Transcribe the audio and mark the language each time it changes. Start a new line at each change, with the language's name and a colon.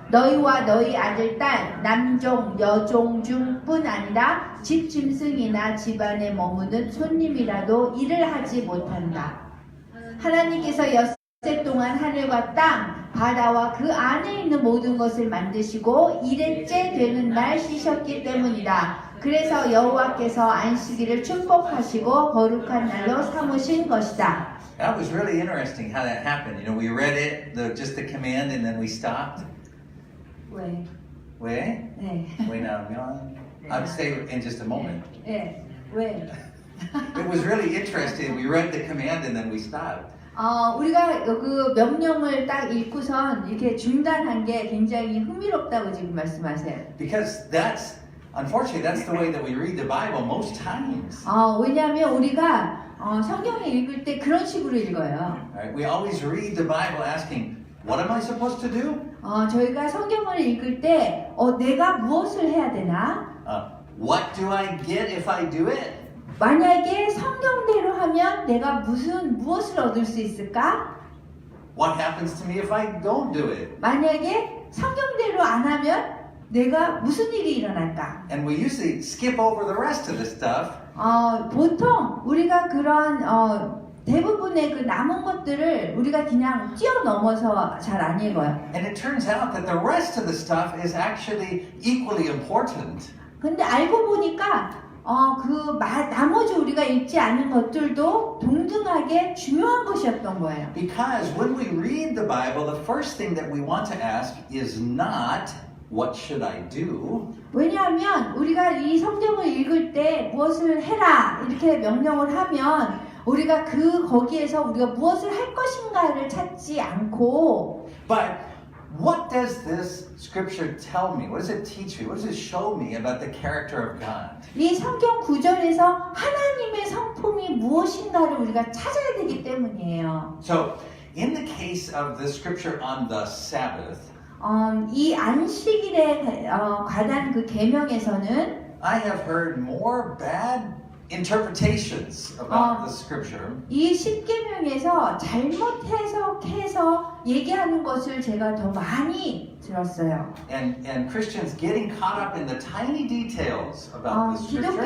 Korean: 너희와 너희 아들, 딸, 남종, 여종 중뿐 아니라 집 짐승이나 집안에 머무는 손님이라도 일을 하지 못한다. 하나님께서 엿새 동안 하늘과 땅, 바다와 그 안에 있는 모든 것을 만드시고 일일째 되는 날 쉬셨기 때문이다. 그래서 여호와께서 안식일을 축복하시고 거룩한 날로 삼으신 것이다.
English: That was really interesting how that happened. You know, we read it, just the command, and then we stopped.
Korean: 왜? 왜? 네. 왜냐면
English: I'll say in just a moment.
Korean: 네. 왜?
English: It was really interesting. We read the command and then we stopped.
Korean: 우리가 그 명령을 딱 읽고선 이렇게 중단한 게 굉장히 흥미롭다고 지금 말씀하세요.
English: Because unfortunately, that's the way that we read the Bible most times.
Korean: 왜냐하면 우리가 성경을 읽을 때 그런 식으로 읽어요.
English: Right? We always read the Bible asking, what am I supposed to do?
Korean: 저희가 성경을 읽을 때 내가 무엇을 해야 되나?
English: What do I get if I do it?
Korean: 만약에 성경대로 하면 내가 무엇을 얻을 수 있을까?
English: What happens to me if I don't do it?
Korean: 만약에 성경대로 안 하면 내가 무슨 일이 일어날까?
English: And we usually skip over the rest of the stuff.
Korean: 보통 우리가 그런 대부분의 그 남은 것들을 우리가 그냥 뛰어넘어서 잘 안 읽어요.
English: And it turns out that the rest of the stuff is actually equally important.
Korean: 근데 알고 보니까 나머지 우리가 읽지 않은 것들도 동등하게 중요한 것이었던 거예요.
English: Because when we read the Bible, the first thing that we want to ask is not, what should I do?
Korean: 왜냐하면 우리가 이 성경을 읽을 때 무엇을 해라 이렇게 명령을 하면 우리가 거기에서 우리가 무엇을 할 것인가를 찾지 않고
English: But what does this scripture tell me? What does it teach me? What does it show me about the character of God?
Korean: 이 성경 구절에서 하나님의 성품이 무엇인가를 우리가 찾아야 되기 때문이에요.
English: So, in the case of the scripture on the Sabbath,
Korean: 이 안식일에 관한 그 계명에서는
English: I have heard more bad interpretations about the scripture
Korean: 이 십계명에서 잘못 해석해서 얘기하는 것을 제가 더 많이 들었어요.
English: and Christians getting caught up in the tiny details about the scripture.